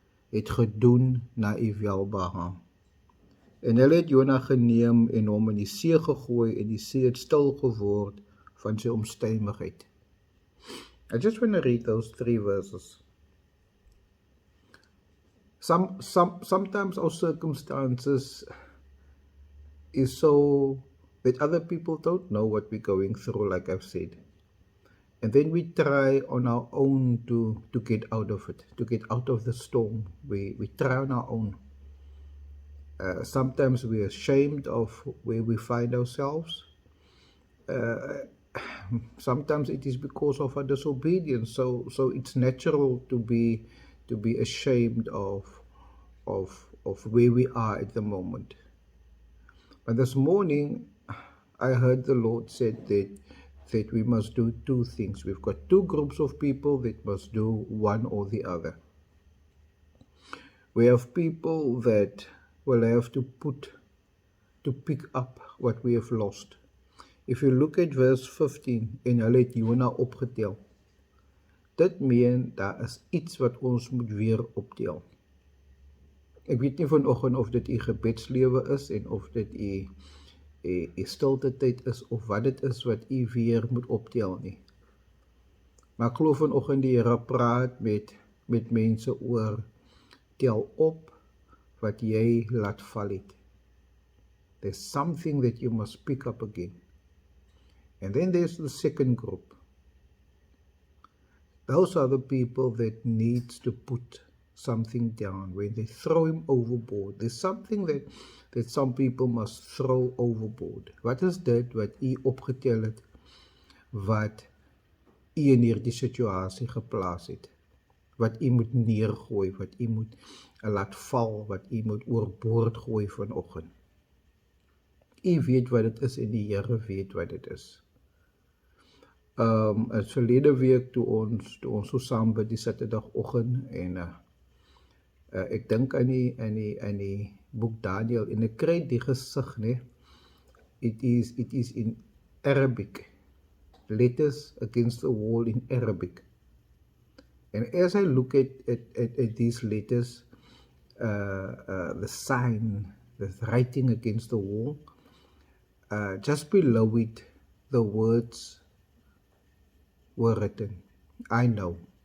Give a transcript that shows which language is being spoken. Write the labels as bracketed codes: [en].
[af] het gedoen na u welbehaag. En hulle het Jona geneem en hom in die see gegooi en die see het stil geword van sy omstandigheid. [en] I just want to read those 3 verses. Sometimes our circumstances is so that other people don't know what we're going through, like I've said. And then we try on our own to get out of it, to get out of the storm. We try on our own. Sometimes we're ashamed of where we find ourselves. Sometimes it is because of our disobedience. So it's natural to be ashamed of where we are at the moment. But this morning, I heard the Lord said that we must do 2 things. We've got 2 groups of people that must do one or the other. We have people that will have to pick up what we have lost. If you look at verse 15, [af] en hulle het Jona opgetel. Dit meen, daar is iets wat ons moet weer optel. Ek weet nie vanoggend of dit u gebedslewe is en of dit u stilte tyd is of wat dit is wat u weer moet optel nie. Maar ek glo vanoggend die Here praat met mense oor tel op wat jy laat val het. [en] There's something that you must pick up again. And then there's the second group. Those are the people that needs to put something down. When they throw him overboard, there's something that some people must throw overboard. [af] Wat is dit wat u opgetel het, wat u in hierdie situasie geplaas het? Wat u moet neergooi, wat u moet laat val, wat u moet oorboord gooi vanoggend. U weet wat dit is en die Here weet wat dit is. Het verlede week toe ons so saam by die Saterdagoggend en ek dink aan die boek Daniel en ek kry die gesig, nee. [en] It is in Arabic. Letters against the wall in Arabic. And as I look at these letters, the sign, the writing against the wall, just below it, the words were written. I know.